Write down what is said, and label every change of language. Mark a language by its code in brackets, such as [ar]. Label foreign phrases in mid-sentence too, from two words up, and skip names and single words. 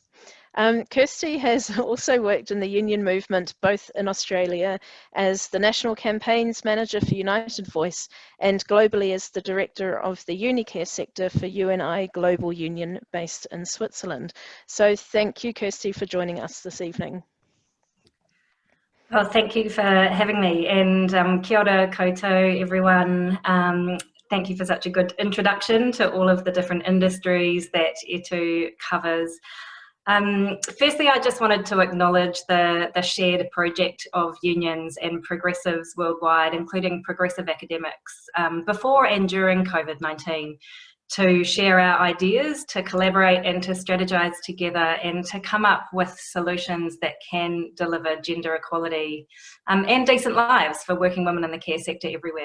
[en] Kirsty has also worked in the union movement, both in Australia as the National Campaigns Manager for United Voice and globally as the Director of the Unicare sector for UNI Global Union based in Switzerland. So thank you, Kirsty, for joining us this evening. Well, thank you for having me, and [mi] kia ora koutou, [en] everyone. Thank you for such a good introduction to all of the different industries that E2 covers. Firstly, I just wanted to acknowledge the shared project of unions and progressives worldwide, including progressive academics, before and during COVID-19, to share our ideas, to collaborate and to strategize together, and to come up with solutions that can deliver gender equality and decent lives for working women in the care sector everywhere.